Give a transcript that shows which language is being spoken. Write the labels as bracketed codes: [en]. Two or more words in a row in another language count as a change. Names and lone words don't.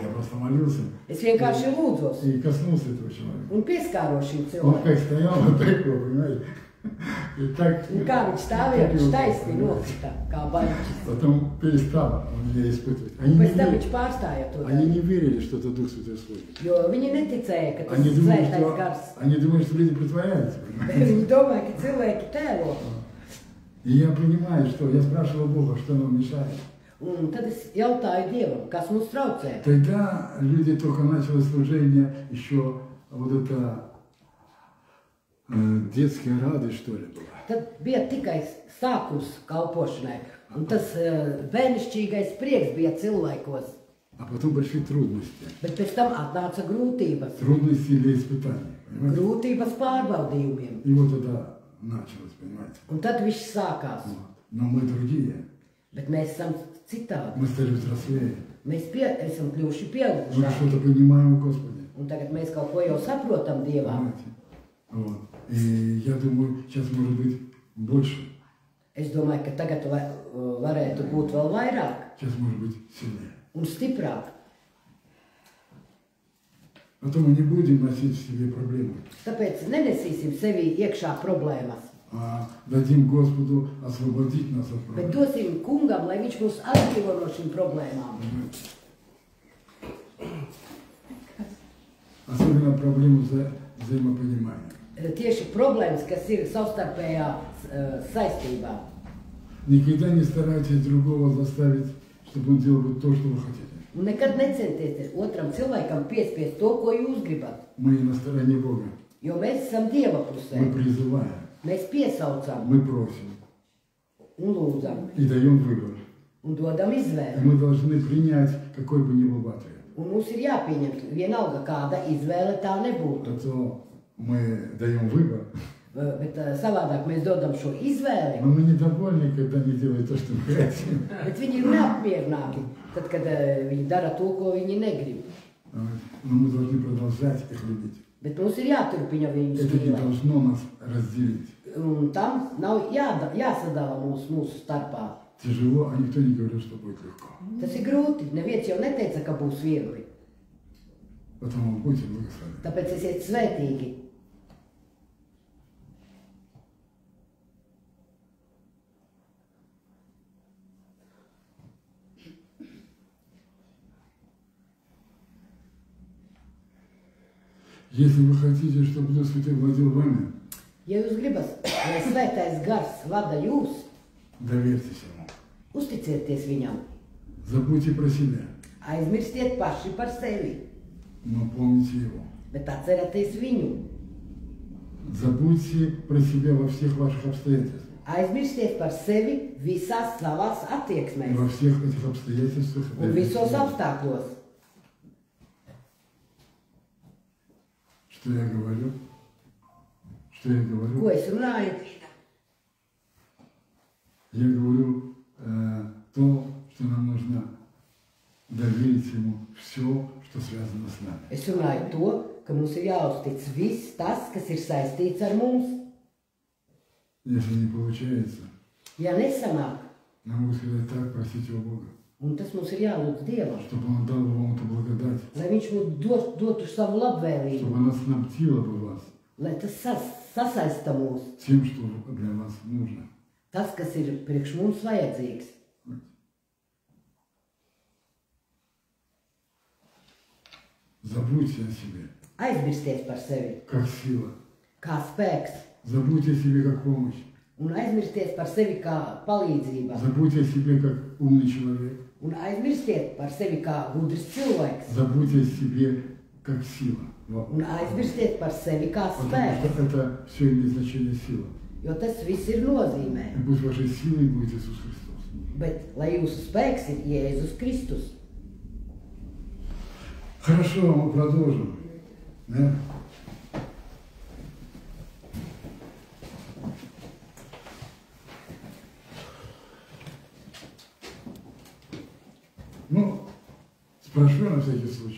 [ru] Я просто молился. [lv] Es vienkārši lūdzos [ru] И коснулся этого человека. [lv] un pieskāros šim [ru] Он [lv] cilvēkam. [ru] как стоял, вот такой, понимаете? И так... [lv] Un kā viņš stāvēja, viņš taisni nokrita, kā baļķis. [ru] Потом перестал он меня испытывать. [lv] Un pēc tam viņš pārstāja to [ru] Они [lv] darīt. [ru] не верили, что это Дух Святой сходит. [lv] Jo viņi neticēja, ka tas [ru] Они [lv] ir [ru] думали, [lv] svētais gars. [ru] что люди притворяются. Понимаете? [lv] Viņi domāja, ka cilvēki tēlo. [ru] И я понимаю, что я спрашивал Бога, что нам мешает. [lv] Un tad es jautāju Dievam, kas mums traucē. [ru] Тогда люди только начали служение, еще вот это детская радость, что ли, была. [lv] Tad bija tikai sākums kalpošanai. Un tas bērnišķīgais prieks bija cilvēkos. [ru] А потом пришли трудности. [lv] Bet pēc tam atnāca grūtības. [ru] Трудности или испытания. Понимаете? [lv] Grūtības pārbaudījumiem. [ru] И вот тогда началось, понимаете. [lv] Un tad viss sākās. [ru] Вот. Но мы другие. [lv] Bet mēs esam citādi. [ru] Мы стали взрослее. [lv] Mēs esam kļuvuši [ru] Мы [lv] pieaugušāki. [ru] что-то понимаем в Господе. [lv] Un tagad mēs kaut ko jau saprotam Dievā. [ru] Понимаете? Вот. И я думаю, сейчас может быть больше. [lv] Es domāju, ka tagad varētu būt vēl vairāk [ru] Сейчас может быть сильнее. [lv] un stiprāk. [ru] Потом мы не будем носить в себе проблемы. [lv] Tāpēc nenesīsim sevī iekšā problēmas, [ru] А дадим Господу освободить нас от [lv] bet [ru] проблем. [lv] dosim kungam, lai viņš mūs atbrīvo no šīm problēmām. [ru] Особенно проблему взаимопонимания. [lv] Tieši problēmas, kas ir savstarpējā saistībā. [ru] Никогда не старайтесь другого заставить, чтобы он делал то, что вы хотите. [lv] Un nekad necentieties otram cilvēkam piespiest to, ko jūs gribat. [ru] Мы на стороне Бога. [lv] Jo mēs esam Dieva [ru] Мы [lv] pusē. [ru] призываем, [lv] Mēs piesaucam [ru] мы просим [lv] un lūdzam [ru] и даем выбор. [lv] un dodam [ru] И [lv] izvēli. [ru] мы должны принять, какой бы ни был бы ответ. [lv] Un mums ir jāpieņem vienalga, kāda izvēle tā nebūtu. [ru] А то мы даем выбор, [lv] Bet savādāk mēs dodam šo izvēli, [ru] но мы недовольны, когда они делают то, что мы хотим. [lv] bet viņi ir neapmierināti, tad, kad viņi dara to, ko viņi negrib. [ru] Но мы должны продолжать их любить. [lv] Bet mums ir jāturpina viņus [ru] Это не [lv] mīlēt. [ru] должно нас разделить. [lv] Un tam nav jāsadala mūsu starpā. [ru] Тяжело, а никто не говорил, что будет легко. [lv] Tas ir grūti. Neviens jau neteica, ka būs viegli. [ru] Поэтому будьте благословенны. [lv] Tāpēc esiet svētīgi. [ru] Если вы хотите, чтобы Дух Святой владел вами, [lv] Ja jūs gribat, lai svētais gars vada jūs, [ru] доверьтесь Ему. [lv] uzticieties viņam. [ru] Забудьте про себя, [lv] Aizmirstiet paši par sevi, [ru] но помните Его. [lv] bet atcerieties viņu. [ru] Забудьте про себя во всех ваших обстоятельствах. [lv] Aizmirstiet par sevi visās savās [ru] И [lv] attieksmēs [ru] во всех этих обстоятельствах [lv] un visos [ru] доверьтесь. [lv] apstākļos. [ru] Что я говорю? Что я [lv] Ko [ru] говорю? [lv] es runāju? [ru] Я говорю то, что нам нужно доверить Ему все, что связано с нами. [lv] Es runāju to, ka mums ir jāuztic viss tas, kas ir saistīts ar mums. [ru] Если не получается, [lv] Ja nesanāk, [ru] нам могу сказать так, просите у Бога, [lv] un tas mums ir jālūdz Dievam, [ru] чтобы Он дал вам эту благодать, [lv] lai Viņš mums dotu savu labvēlību, [ru] чтобы она снабдила бы вас [lv] lai tas sasaista mūs, [ru] тем, что для вас нужно. [lv] tas, kas ir priekš mums vajadzīgs. [ru] Забудьте о себе, [lv] Aizmirsties par sevi [ru] как сила. [lv] kā spēks, [ru] Забудьте о себе, как помощь. [lv] un aizmirsties par sevi kā palīdzība, [ru] Забудьте о себе, как умный человек. [lv] un aizmirstiet par sevi kā gudrs cilvēks, [ru] Забудьте о себе, как сила. Вот. [lv] un aizmirstiet par sevi kā [ru] Потому [lv] spēks, [ru] что это все имеет значение сила. [lv] Jo tas viss ir nozīmē. [ru] И пусть вашей силой будет Иисус Христос. [lv] Bet lai jūsu spēks ir Jēzus Kristus. [ru] Хорошо, мы продолжим. Да? Ну, спрошу на всякий случай.